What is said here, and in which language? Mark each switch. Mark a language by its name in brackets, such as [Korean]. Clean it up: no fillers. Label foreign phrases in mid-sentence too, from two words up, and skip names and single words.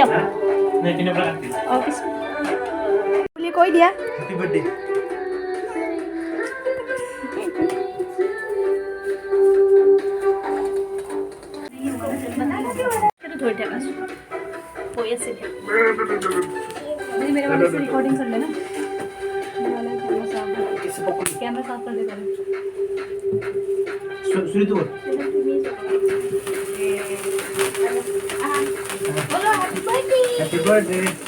[Assamese] নাই পিনে পৰা কাটি। অফিচ বুলি কৈ দিয়া। [English] happy birthday. [Assamese] ধৰি থাকাচোন কৈ আছে [Hindi] मेरे वाले से रिकॉर्डिंग कर लेना। कैमरा साफ कर दे पहले। सुनी तो बोलो [English] happy birthday. happy birthday.